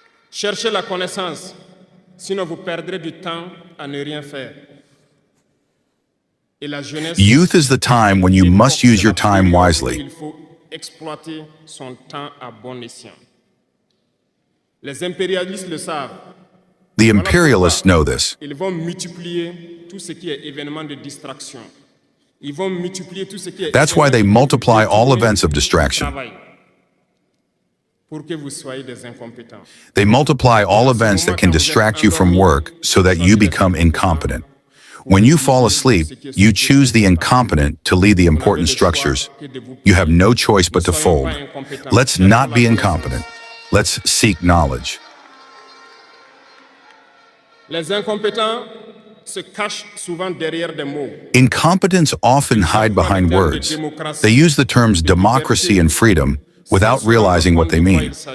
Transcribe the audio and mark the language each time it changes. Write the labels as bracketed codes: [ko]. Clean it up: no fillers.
[fr] Cherchez la connaissance, sinon vous perdrez du temps à ne rien faire. [en] Youth is the time when you must use your time wisely. [fr] Il faut exploiter son temps à bon escient. Les impérialistes le savent. [en] The imperialists know this. [fr] Ils vont multiplier tout ce qui est événement de distraction. Ils vont multiplier tout ce qui est. [en] That's why they multiply all events of distraction. [fr] Pour que vous soyez des incompétents. [en] They multiply all events that can distract you from work so that you become incompetent. When you fall asleep, you choose the incompetent to lead the important structures. You have no choice but to fold. Let's not be incompetent. Let's seek knowledge. [fr] Les incompétents se cachent souvent derrière des mots. [en] Incompetents often hide behind words. They use the terms democracy and freedom without realizing what they mean.